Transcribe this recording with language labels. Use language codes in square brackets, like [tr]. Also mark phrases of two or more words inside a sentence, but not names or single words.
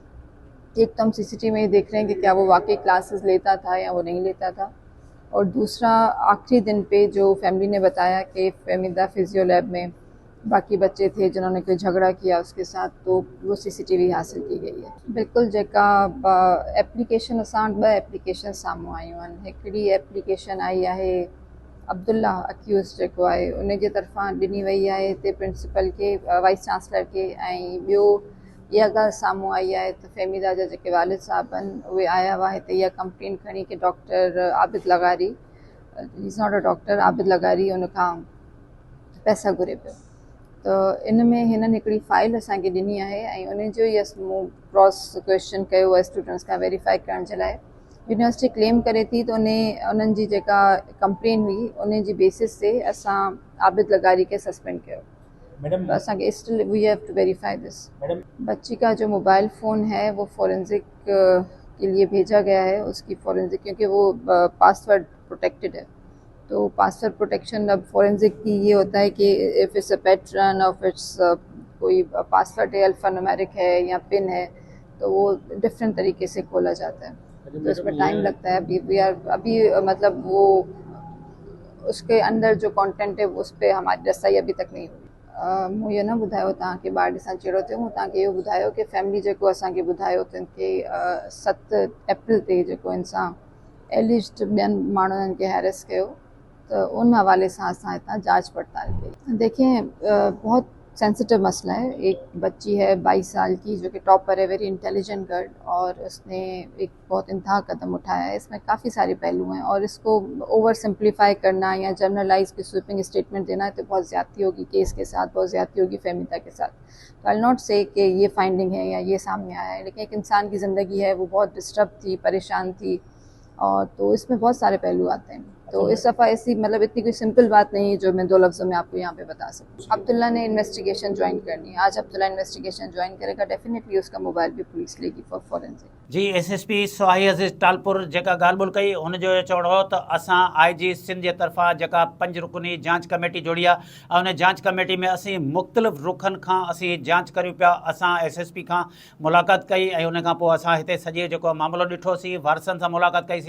[ur] ایک تو ہم CCTV میں ہی دیکھ رہے ہیں کہ کیا وہ واقعی کلاسز لیتا تھا یا وہ نہیں لیتا تھا. اور دوسرا، آخری دن پہ جو فیملی نے بتایا کہ فہمیدہ [en] physio lab [ur] میں باقی بچے تھے جنہوں نے کوئی جھگڑا کیا اس کے ساتھ، تو وہ CCTV حاصل کی گئی ہے. बिल्कुल, [sd] जेका एप्लीकेशन असां वटि 2 एप्लीकेशन साम्हूं आयूं आहिनि। हिकिड़ी एप्लीकेशन आई आहे अब्दुल्ला अक्यूज़ जेको आहे उन जे तरफ़ां ॾिनी वई आहे हिते प्रिंसिपल के, [en] vice chancellor [sd] के। ऐं ॿियो इहा ॻाल्हि साम्हूं आई आहे त फ़हमीदा जा जेके वालिद साहब आहिनि उहे आया हुआ हिते इहा कंप्लेन खणी कि डॉक्टर आबिद लगारी, [en] is not a doctor, [sd] आबिद लगारी उन खां पैसा घुरे पियो। तो इन में हिननि हिकिड़ी फ़ाइल असांखे ॾिनी आहे ऐं उन जो ई मूं [en] cross question [sd] कयो आहे स्टूडेंट्स खां वेरीफाई करण जे लाइ। [en] university claim [sd] करे थी त उन्हनि जी जेका कंप्लेन हुई उन जी बेसिस ते असां आबिद लगारी के सस्पेंड कयो। [en] Madam, असांखे still we have to verify this। [ur] میڈم، بچی کا جو [en] mobile phone [ur] ہے وہ فرانزک کے لیے بھیجا گیا ہے، اس کی فرانزک، کیونکہ وہ [en] password protected [ur] ہے. تو [en] password protection [ur] اب فرانزک کی یہ ہوتا ہے کہ [en] if it's a pattern [ur] اور اِٹس کوئی پاسورڈ ہے، الفانیومیرک ہے یا پن ہے، تو وہ ڈفرنٹ طریقے سے کھولا جاتا ہے. تو اس میں ٹائم لگتا ہے. ابھی مطلب وہ اس کے اندر جو کنٹینٹ ہے اس پر ہماری رسائی ابھی تک نہیں ہوئی. [sd] मूं इहो न ॿुधायो तव्हांखे ॿार ॾिसण जहिड़ो थियो। मूं तव्हांखे इहो ॿुधायो कि फैमिली जेको असांखे ॿुधायो अथनि कि 7 अप्रैल ते जेको इंसां एलिज्ड ॿियनि माण्हुनि खे हैरेस कयो, तो उन हवाले से असां हितां जांच पड़ताल कई। [ur] دیکھیے بہت سینسیٹو مسئلہ ہے۔ ایک بچی ہے 22 سال کی جو کہ ٹاپر ہے, [en] very intelligent girl, [ur] اور اس نے ایک بہت انتہا قدم اٹھایا ہے. اس میں کافی سارے پہلو ہیں اور اس کو [en] over simplify [ur] کرنا یا جنرلائز کی [en] sweeping statement [ur] دینا تو بہت زیادتی ہوگی کیس کے ساتھ، بہت زیادتی ہوگی فیمیتا کے ساتھ. تو [en] I not say [ur] کہ یہ فائنڈنگ ہے یا یہ سامنے آیا ہے، لیکن ایک انسان کی زندگی ہے وہ بہت ڈسٹرب تھی، پریشان تھی، اور تو اس میں بہت سارے پہلو آتے ہیں. تو اس دفعہ ایسی مطلب اتنی کوئی سمپل بات نہیں ہے جو میں 2 لفظوں میں آپ کو یہاں پہ بتا سکوں. عبداللہ نے [en] investigation join [ur] کرنی ہے۔ آج عبداللہ [en] investigation join [ur] کرے گا، ڈیفینیٹلی اس کا موبائل بھی پولیس لے گی [en] for forensic. [sd] जी SSP सोहाई अज़ीज़ टालपुर जेका ॻाल्हि ॿोल कई हुनजो चवणो हो त असां IG सिंध जे तरफ़ां जेका 5 रुकनी जांच कमेटी जोड़ी आहे ऐं उन जांच कमेटी में असीं मुख़्तलिफ़ रुखनि खां असीं जांच करियूं पिया। असां SSP खां मुलाक़ात कई ऐं उन खां पोइ असां हिते सॼे जेको मामिलो ॾिठोसीं, वारसनि सां मुलाक़ात कईसीं।